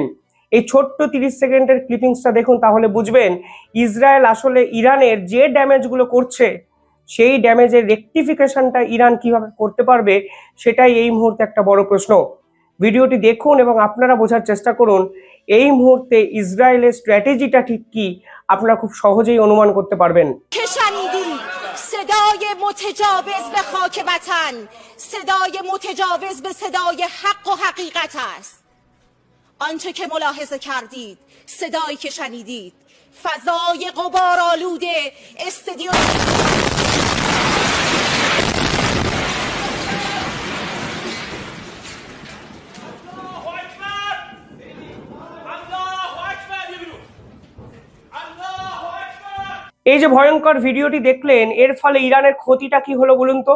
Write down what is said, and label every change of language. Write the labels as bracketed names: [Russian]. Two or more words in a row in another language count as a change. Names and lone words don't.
[Bangla] এই ছোট্ট 30 সেকেন্ডের ক্লিপিংসটা দেখুন, তাহলে বুঝবেন ইসরায়েল আসলে ইরানের যে ড্যামেজগুলো করছে সেই ড্যামেজের রেকটিফিকেশনটা ইরান কিভাবে করতে পারবে, সেটাই এই মুহূর্তে একটা বড় প্রশ্ন। ভিডিওটি দেখুন এবং আপনারা বোঝার চেষ্টা করুন এই মুহূর্তে ইসরায়েলের স্ট্র্যাটেজিটা ঠিক কি, আপনারা খুব সহজেই অনুমান করতে পারবেন। [Persian] صدای متجاوز به خاک وطن، صدای متجاوز به صدای حق و حقیقت است. آنچه که ملاحظه کردید، صدایی که شنیدید، فضای غبارآلود استادیوم [Bangla] এই যে ভয়ঙ্কর ভিডিওটি দেখলেন, এর ফলে ইরানের ক্ষতিটা কি হলো বলুন তো।